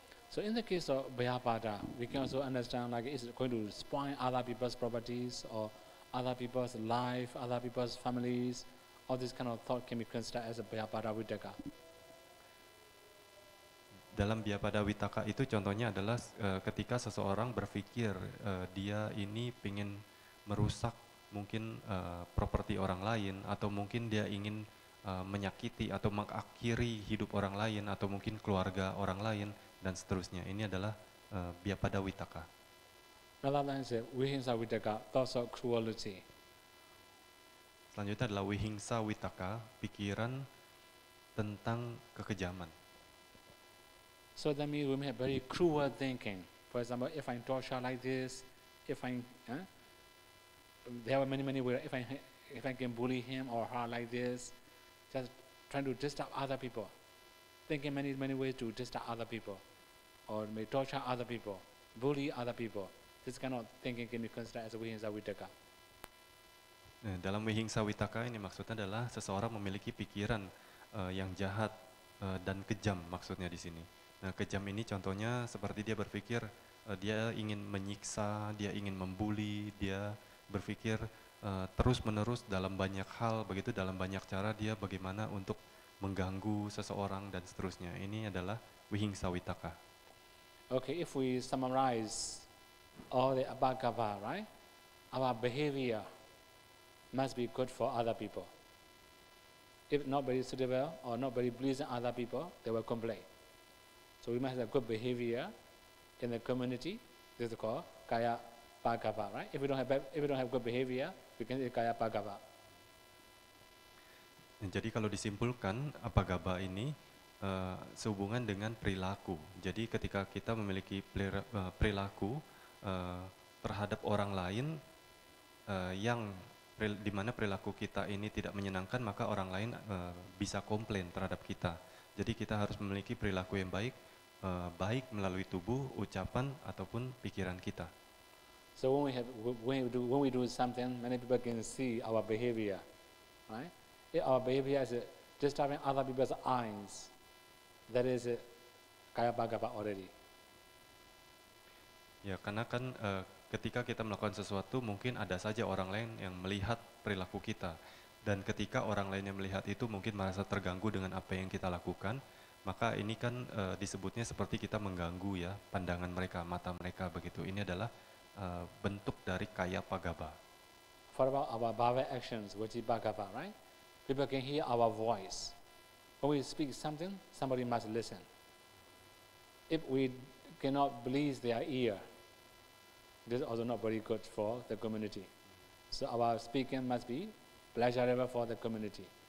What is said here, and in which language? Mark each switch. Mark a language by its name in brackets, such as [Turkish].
[English] So in the case of Bhayapada, we can also understand like it's going to spoil other people's properties or other people's life, other people's families. All this kind of thought can be considered as a Bhayapada Vidaka. [Indonesian] Dalam Bhyapada Vitaka itu contohnya adalah ketika seseorang berpikir dia ini ingin merusak mungkin properti orang lain atau mungkin dia ingin menyakiti atau mengakhiri hidup orang lain atau mungkin keluarga orang lain dan seterusnya. Ini adalah Bhyapada Vitaka. [English] Another one is Vihingsa Vidaka, thoughts of cruelty. [Indonesian] Selanjutnya adalah Vihingsa Vitaka, pikiran tentang kekejaman. [English] So that means we may have very cruel thinking. For example, if I torture like this, if I there are many ways. If I can bully him or her like this, just trying to disturb other people, thinking many ways to disturb other people, or may torture other people, bully other people. This kind of thinking can be considered as a Vihingsa Vitaka. [Indonesian] Dalam Vihingsa Vitaka ini maksudnya adalah seseorang memiliki pikiran yang jahat dan kejam maksudnya di sini. Nah, kejam ini contohnya seperti dia berpikir dia ingin menyiksa, dia ingin membuli, dia berpikir terus-menerus dalam banyak hal, begitu dalam banyak cara dia bagaimana untuk mengganggu seseorang dan seterusnya. Ini adalah Vihingsa Vitaka. [English] Okay, if we summarize all the abhagava, right? Our behavior must be good for other people. If not very suitable or not very pleasing other people, they will complain. So we must have good behavior in the community. This is called kaya bhagava, right? If we don't have good behavior, we can say kaya bhagava. [Indonesian] Jadi kalau disimpulkan abhagava ini sehubungan dengan perilaku. Jadi ketika kita memiliki perilaku terhadap orang lain yang di mana perilaku kita ini tidak menyenangkan, maka orang lain bisa komplain terhadap kita. Jadi kita harus memiliki perilaku yang baik, baik melalui tubuh, ucapan ataupun pikiran kita. [English] So when we do something, many people can see our behavior, right? If our behavior is disturbing other people's eyes, that is kaya bhagava already. [Indonesian] Ya, karena kan ketika kita melakukan sesuatu mungkin ada saja orang lain yang melihat perilaku kita, dan ketika orang lain yang melihat itu mungkin merasa terganggu dengan apa yang kita lakukan, maka ini kan disebutnya seperti kita mengganggu ya pandangan mereka, mata mereka begitu. Ini adalah bentuk dari kaya bhagava. [English] For about our bhava actions, which is bhagava, right? People can hear our voice. When we speak something, somebody must listen. If we cannot please their ear, this is also not very good for the community. So our speaking must be pleasurable for the community.